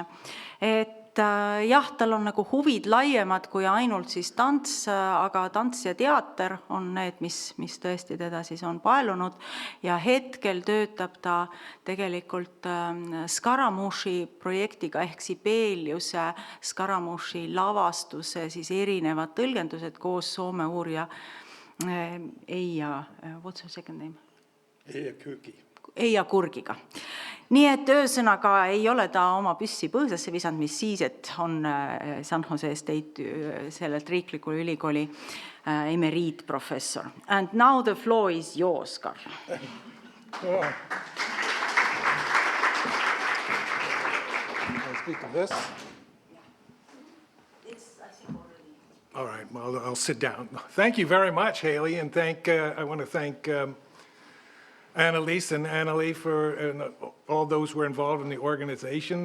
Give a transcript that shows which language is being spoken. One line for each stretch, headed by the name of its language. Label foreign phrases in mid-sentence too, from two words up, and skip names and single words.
Estonian: Et jah, tal on nagu huvid laiemad kui ainult siis tants, aga tants ja teater on need, mis tõesti teda siis on paelunud. Ja hetkel töötab ta tegelikult Skaramuši projektiga ehk Sibeliuse Skaramuši lavastuse siis erinevad tõlgendused koos Soome uurija Eija,
English: what's her second name?
Estonian: Eija Kurgiga. Nii et ühesõnaga ei ole ta oma püssi põõsasse visanud, mis siis, et on San Jose State sellelt riiklikul ülikooli emeriitprofessor.
English: And now the floor is yours, Karl. I'll speak of this. All right, well, I'll sit down. Thank you very much, Haley, and I want to thank Annalise and Annalie for all those who were involved in the organization.